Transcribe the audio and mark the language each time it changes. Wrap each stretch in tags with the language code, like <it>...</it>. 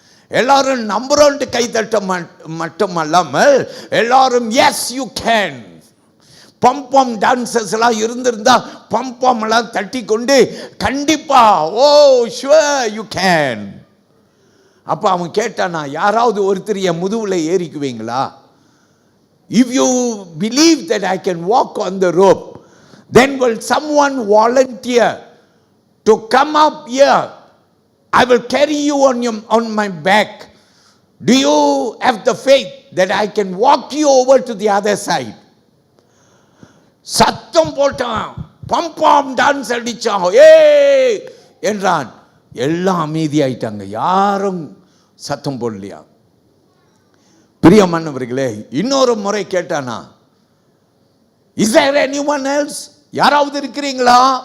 <ta>எல்லாரும் நம்புறோன்ட்டு கை தட்ட மட்டுமல்லாமல் எல்லாரும்</ta> <en>yes you can,</en> <ta>பம்பம் டான்சர்ஸ் எல்லாம் இருந்திருந்தா பம்பம் எல்லாம் தட்டி கொண்டு கண்டிப்பா</ta> <en>Oh sure you can.</en> <ta>அப்போ அவன் கேட்டானா, யாராவது ஒருத்தர் என் முதுகுல ஏறிக்குவீங்களா?</ta> <en>If you believe that I can walk on the rope, then will someone volunteer to come up here? I will carry you on my back. Do you have the faith that I can walk you over to the other side?</en> <ta>சத்தம் போட்டான், பம்பாம் dance அடிச்சான், ஏ என்றான். எல்லாம் அமைதியாயிட்டாங்க, யாரும் சத்தம் போடலையா. பிரியமானவர்களே, இன்னொரு முறை கேட்டானா,</ta> <en>is there anyone else,</en> <ta>யாராவது இருக்கிறீங்களா?</ta>